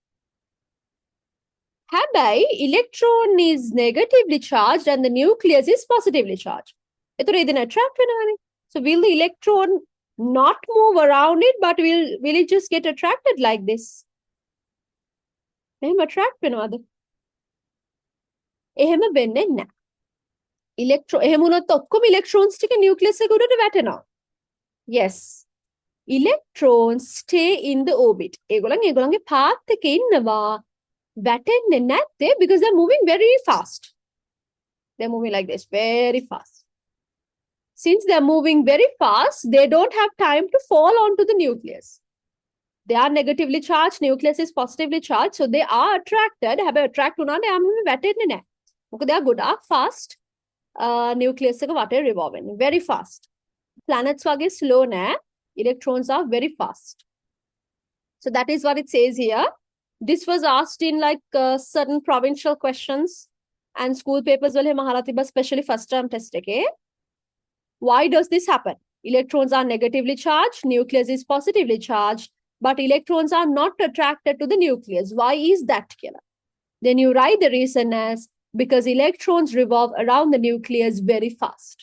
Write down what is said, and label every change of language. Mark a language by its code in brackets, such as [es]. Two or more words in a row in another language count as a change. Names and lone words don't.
[en] Habai, electron is negatively charged and the nucleus is positively charged. Attract. So will the electron not move around it, but will it just get attracted like this? Attract. [si] එහෙම වෙන්නේ නැහැ. එහෙම වුණොත් ඔක්කොම electrons ටික nucleus එක උඩට වැටෙනවා. Yes. [en] Electrons stay in the orbit. [si] ඒගොල්ලන්ගේ path එකේ ඉන්නවා. වැටෙන්නේ නැත්තේ [en] because they're moving very fast. They're moving like this, very fast. Since they're moving very fast, they don't have time to fall onto the nucleus. They are negatively charged, nucleus is positively charged, so they are attracted. [si] හැබැයි attract වුණාට යාම වැටෙන්නේ නැහැ. මොකද එයා ගොඩාක් [en] fast nucleus [si] එක වටේ revolve වෙන්නේ. [en] Very fast. [si] Planets වගේ slow නෑ. [en] Electrons are very fast. So that is what it says here. This was asked in like certain provincial questions and school papers [si] වල මහලා තිබ්බා, [en] especially first term test එකේ. Why does this happen? Electrons are negatively charged, nucleus is positively charged, but electrons are not attracted to the nucleus. Why is that, Kela? Then you write the reason as because electrons revolve around the nucleus very fast.